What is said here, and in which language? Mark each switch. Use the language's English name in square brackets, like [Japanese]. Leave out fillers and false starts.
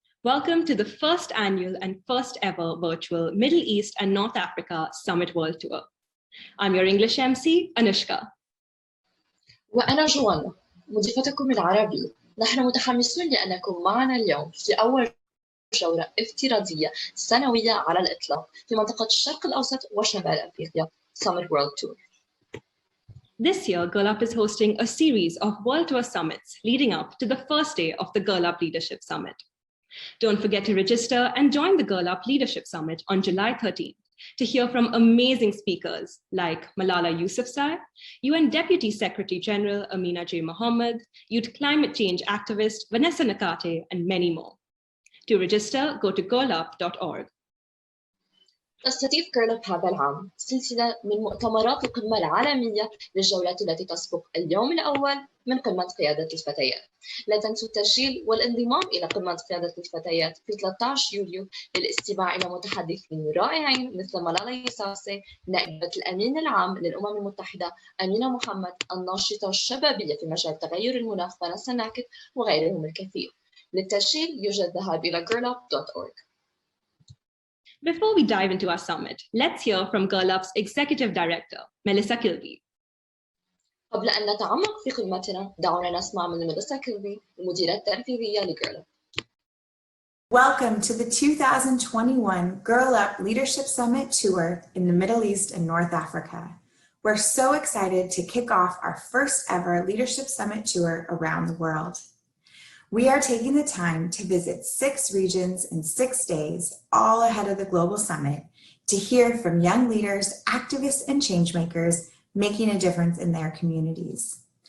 [English] Welcome to the first annual and first ever virtual Middle East and North Africa Summit World Tour. I'm your English MC, Anushka. [Arabic] وأنا جوانا مضيفتكم العربية. نحن متحمسون لأنكم معنا اليوم في أول جولة افتراضية سنوية على الإطلاق في منطقة الشرق الأوسط وشمال أفريقيا Summit World Tour. [English] This year, Girl Up is hosting a series of World Tour summits leading up to the first day of the Girl Up Leadership Summit. Don't forget to register and join the Girl Up Leadership Summit on July 13th to hear from amazing speakers like Malala Yousafzai, UN Deputy Secretary General Amina J. Mohammed, youth climate change activist Vanessa Nakate, and many more. To register, go to girlup.org. [Arabic] تستضيف Girl Up هذا العام سلسلة من مؤتمرات القمة العالمية للجولات التي تسبق اليوم الأول من قمة قيادة الفتيات. لا تنسوا التسجيل والانضمام إلى قمة قيادة الفتيات في 13 يوليو للاستماع إلى متحدثين رائعين مثل ملالا يوسافزاي، نائبة الأمين العام للأمم المتحدة أمينة محمد، الناشطة الشبابية في مجال تغير المناخ فانيسا ناكت وغيرهم الكثير. للتسجيل يوجد الذهاب إلى girlup.org. [English] Before we dive into our summit, let's hear from Girl Up's Executive Director, Melissa Kilby. [Arabic] قبل أن نتعمق في قمتنا، دعونا نسمع من ميليسا كيلبي المديرة التنفيذية لGirl Up. [English] Welcome to the 2021 Girl Up Leadership Summit Tour in the Middle East and North Africa. We're so excited to kick off our first ever Leadership Summit Tour around the world. We are taking the time to visit 6 regions in 6 days, all ahead of the Global Summit, to hear from young leaders, activists, and changemakers making a difference in their communities.